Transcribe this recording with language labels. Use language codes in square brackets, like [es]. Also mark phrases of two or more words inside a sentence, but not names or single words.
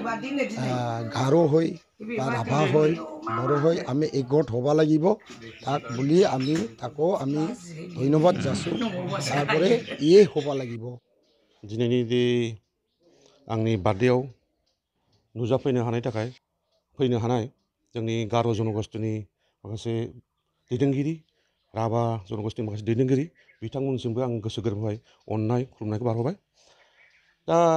[as] গাৰো হৈ বা ৰাভা হৈ বড়ো হৈ আমি একগোট হ'ব লাগিব তাক বুলি আমি তাকো আমি ধন্যবাদ যাচোঁ তারপরে ইয়ে হ'ব লাগিব [brx] दिनैनि बे आंनि बार्थडेआव नुजाफैनो हानाय थाखाय फैनो हानाय जोंनि गार' जनगोष्ठीनि माखासे दैदेनगिरि राभा जनगोष्ठीनि माखासे दैदेनगिरि बिथांमोननिसिमबो आं गोसो गोरबोनिफ्राय अननाय खुलुमनायखौ बारहरबाय दा